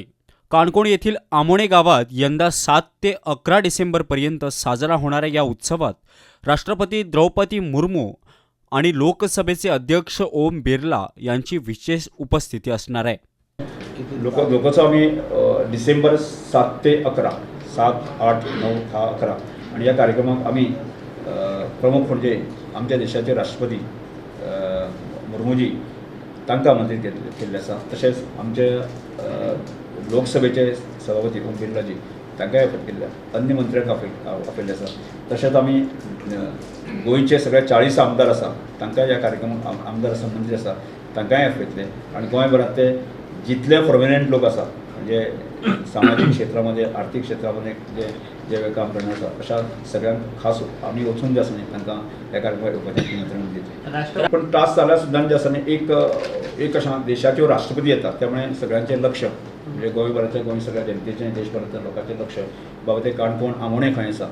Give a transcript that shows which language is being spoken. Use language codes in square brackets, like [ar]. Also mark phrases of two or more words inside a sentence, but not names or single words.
[mr] काणकोण येथील आमोणे गावात यंदा 7 ते 11 डिसेंबरपर्यंत साजरा होणाऱ्या या उत्सवात राष्ट्रपती द्रौपदी मुर्मू आणि लोकसभेचे अध्यक्ष ओम बिर्ला यांची विशेष उपस्थिती असणार आहे. लोकोत्सव आम्ही डिसेंबर 7 ते 11, 7, 8, 9, 10, 11 आणि या कार्यक्रमात आम्ही प्रमुख म्हणजे आमच्या देशाचे राष्ट्रपती मुर्मूजी [kok] तांकां आमंत्रीत केल्ले आसा. तशेंच आमचे लोकसभेचे सभापती ओम बिर्लाजी तांकांय अफेट केल्ले, अन्य मंत्र्यांक आपयल्ले आसा. तशेंच आमी गोंयचे सगळे 40 आमदार आसा तांकांय ह्या कार्यक्रमाक आमदार आसा, मंत्री आसा तांकांय आपयतले. आणि गोंयभरात ते जितले प्रोमिनंट लोक आसा म्हणजे सामाजिक क्षेत्रामध्ये, आर्थिक क्षेत्रामध्ये जे काम करणार आसा अशा सगळ्यांक खास आम्ही वचून जे आसा न्ही तांकां ह्या कार्यक्रमाक येवपाचें निमंत्रण दितले. पण त्रास जाल्यार सुद्दां जे आसा न्ही एक अशा देशाच्यो राष्ट्रपती येतात, त्यामुळे सगळ्यांचें लक्ष म्हणजे गोंयभराच्या गोंय सगळ्या जनतेचें, देशभरातल्या लोकांचें लक्ष बाबा ते काणकोण आमोणे खंय आसा.